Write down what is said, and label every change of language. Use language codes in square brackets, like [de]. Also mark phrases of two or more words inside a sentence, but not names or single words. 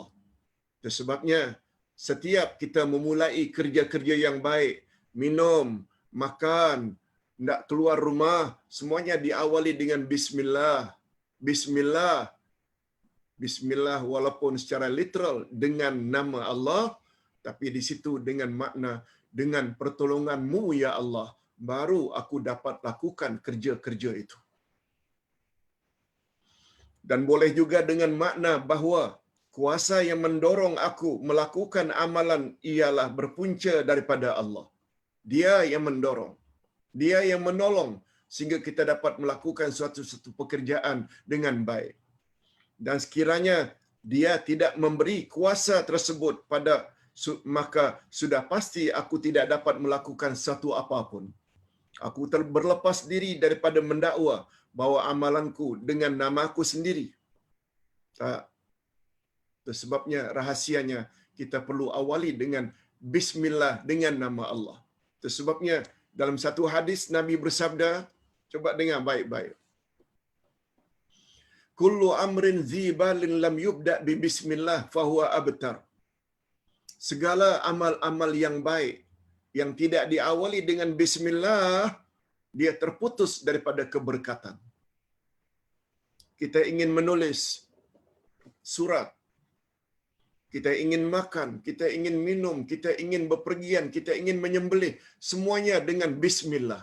[ms] Itu sebabnya setiap kita memulai kerja-kerja yang baik, minum, makan, hendak keluar rumah, semuanya diawali dengan bismillah. Bismillah. Bismillah walaupun secara literal dengan nama Allah, tapi di situ dengan makna dengan pertolonganmu ya Allah, baru aku dapat lakukan kerja-kerja itu. Dan boleh juga dengan makna bahawa kuasa yang mendorong aku melakukan amalan ialah berpunca daripada Allah. Dia yang mendorong, dia yang menolong sehingga kita dapat melakukan suatu pekerjaan dengan baik. Dan sekiranya dia tidak memberi kuasa tersebut maka sudah pasti aku tidak dapat melakukan satu apapun. Aku berlepas diri daripada mendakwa bahawa amalanku dengan namaku sendiri. Tak. Itu sebabnya rahasianya kita perlu awali dengan bismillah dengan nama Allah. Itu sebabnya dalam satu hadis Nabi bersabda, coba dengar baik-baik. [ar] كل أمر ذي بال لم يبدأ ب بسم الله فهو أبتر. [ms] Segala amal-amal yang baik yang tidak diawali dengan bismillah, dia terputus daripada keberkatan. Kita ingin menulis surat, kita ingin makan, kita ingin minum, kita ingin bepergian, kita ingin menyembelih, semuanya dengan bismillah.